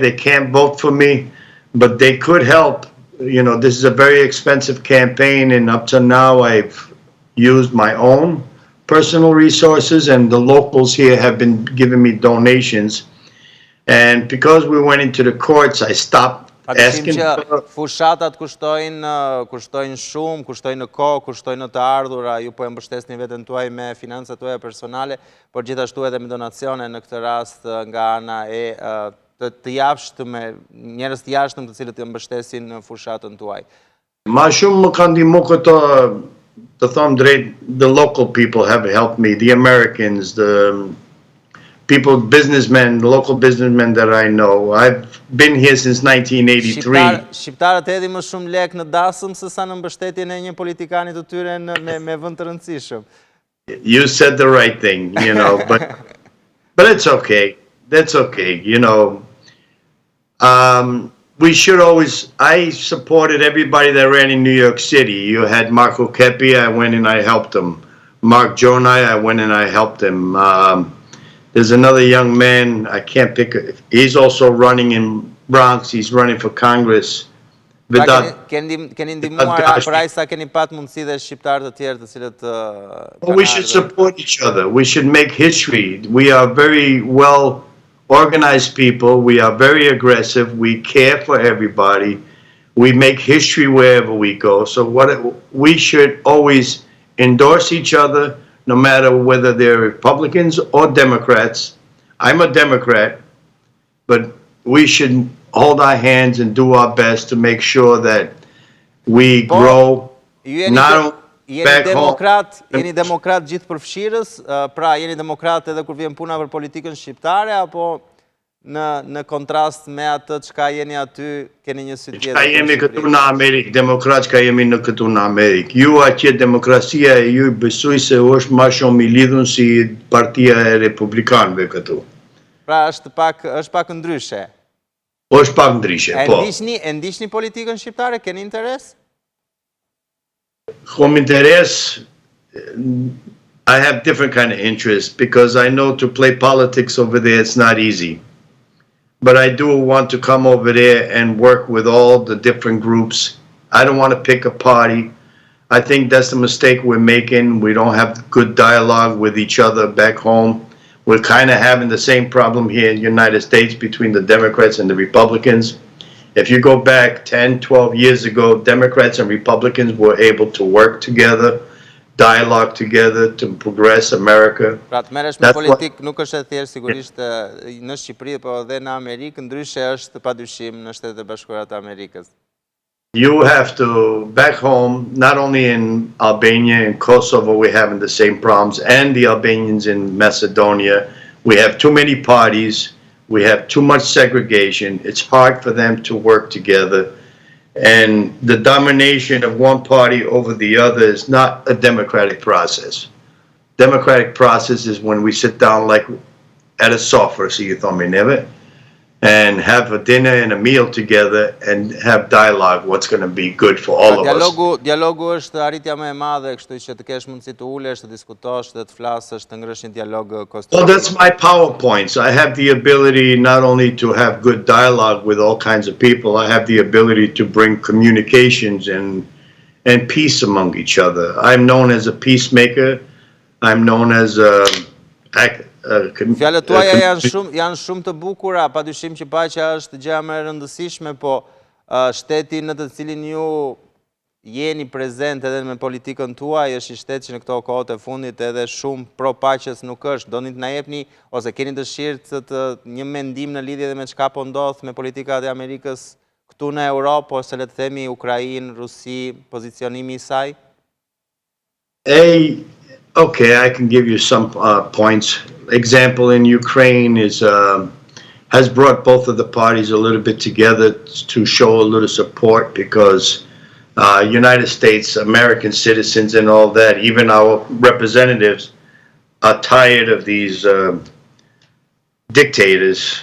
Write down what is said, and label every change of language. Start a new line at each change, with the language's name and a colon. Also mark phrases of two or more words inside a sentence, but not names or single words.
English: They can't vote for me, but they could help. You know, this is a very expensive campaign, and up to now I've used my own personal resources, and the locals here have been giving me donations. And because we went into the courts, I stopped asking for...
Albanian: Fushatat kushtojnë shumë, kushtojnë në kohë, kushtojnë në të ardhura, ju po e mbështesni veten tuaj me financat tuaja personale, por gjithashtu edhe me donacione, në këtë rast nga ana e të jashtëm, njerëz të jashtëm të cilët të mbështesin fushatën tuaj. Ma shumë më kanë ndihmuar këto, të them drejt,
English: the local people have helped me, the Americans, the people, businessmen, the local businessmen that I know. I've been here since 1983.
Albanian: Shqiptarët hedhin më shumë lek në dasëm se sa në mbështetjen e një politikani të tyre me vend të rëndësishëm.
English: You said the right thing, you know, but it's okay. that's okay. You know, we should always, I supported everybody that ran in New York City. You had Marco Kepi, I went and I helped him. Mark Jonai, I went and I helped him. There's another young man, I can't pick, he's also running in Bronx, he's running for Congress.
Albanian: Keni ndihmuar për aq sa keni pat mundësi dhe shqiptarë të tjerë të cilët
English: we should support each other. We should make history. We are very well organized people. We are very aggressive. We care for everybody. We make history wherever we go. So we should always endorse each other, no matter whether they're Republicans or Democrats. I'm a Democrat, but we should hold our hands and do our best to make sure that we grow.
Albanian: Jeni demokrat gjithë përfshirës, pra jeni demokrat edhe kur vjen puna për politikën shqiptare, apo në kontrast me atë çka jeni aty, keni një sy tjetër? Çka jemi këtu në Amerikë, demokrat çka jemi në këtu në Amerikë. Ju atje demokracia e ju besoj se është më shumë i lidhur si partia e republikanëve këtu. Pra është pak ndryshe. Është pak ndryshe, po. E ndiqni politikën shqiptare, keni interes? Kom interes,
English: I have different kind of interests because I know to play politics over there it's not easy. But I do want to come over there and work with all the different groups. I don't want to pick a party. I think that's the mistake we're making. We don't have good dialogue with each other back home. We're kind of having the same problem here in the United States between the Democrats and the Republicans. If you go back 10, 12 years ago, Democrats and Republicans were able to work together, dialogue together to progress America.
Albanian: Pra të merresh me politikë nuk është e thjeshtë sigurisht në Shqipëri, po edhe në Amerikë, ndryshe është padyshim në Shtetet e Bashkuara të Amerikës.
English: You have to, back home, not only in Albania and Kosovo, we're having the same problems, and the Albanians in Macedonia. We have too many parties. We have too much segregation. It's hard for them to work together. And the domination of one party over the other is not a democratic process. Democratic process is when we sit down like at a sofa, so you thought me never, and have a dinner and a meal together and have dialogue what's going to be good for all of us.
Albanian: Dialogu është arritja më e madhe, kështu që të kesh mundësi të ulesh, të diskutosh, të flasësh, të ngresh një dialog konstruktiv.
English: Well, that's my PowerPoints. I have the ability not only to have good dialogue with all kinds of people, I have the ability to bring communications and peace among each other. I'm known as a peacemaker. I'm known as
Albanian: Fjalët tuaja janë shumë të bukura, padyshim që paqja është gjëja më e rëndësishme, po shteti në të cilin ju jeni prezent edhe me politikën tuaj është i shtet që në këto kohët e fundit edhe shumë pro paqes nuk është. Doni të na jepni ose keni dëshirë të një mendim në lidhje me çka po ndodh me politikat e Amerikës këtu në Europë, ose le të themi Ukrainë, Rusi, pozicionimi i saj?
English: Okay, I can give you some points. Example in Ukraine has brought both of the parties a little bit together to show a little support because United States, American citizens and all that, even our representatives are tired of these dictators.